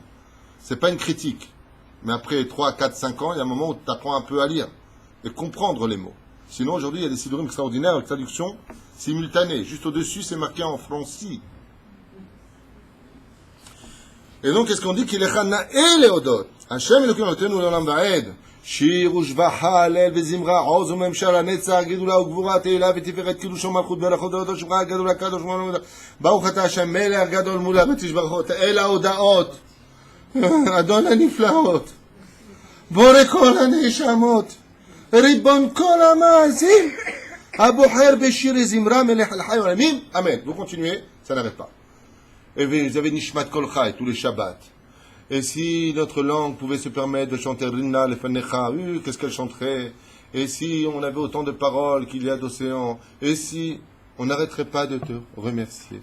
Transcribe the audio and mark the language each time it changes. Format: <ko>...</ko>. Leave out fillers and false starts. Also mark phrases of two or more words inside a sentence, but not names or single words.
<fr>C'est pas une critique. Mais après 3, 4, 5 ans, il y a un moment où tu apprends un peu à lire et comprendre les mots. Sinon, aujourd'hui, il y a des sidurim extraordinaires avec traduction simultanée. Juste au-dessus, c'est marqué en français. Et donc, qu'est-ce qu'on dit? Qu'il est Chana et Léodot.</fr> <he>השם אלוקים נותנו לעולם ועד. שיר ושבחה, הלל וזמרה, עוז וממשל, הנצח, גדולה וגבורה, תהילה ותפארת, קידוש ומלכות, ברכות דודו שמך, גדול הקדוש ומלכות, ברוך אתה השם, מלך גדול מולה ותשבחות, אל ההודעות, אדון הנפלאות, בורא כל הנשמות, ריבון כל המעשים, הבוחר בשיר זמרה, מלך לחי ולמים, אמן.</he> <fr>Vous continuez, ça n'arrête pas. Et vous avez Nishmat Kol Chai tous les Shabbats. Et si notre langue pouvait se permettre de chanter</fr> <he>רינה לפניך,</he> <fr>qu'est-ce qu'elle chanterait? Et si on avait autant de paroles qu'il y a d'océans? Et si on n'arrêterait pas de te remercier?</fr>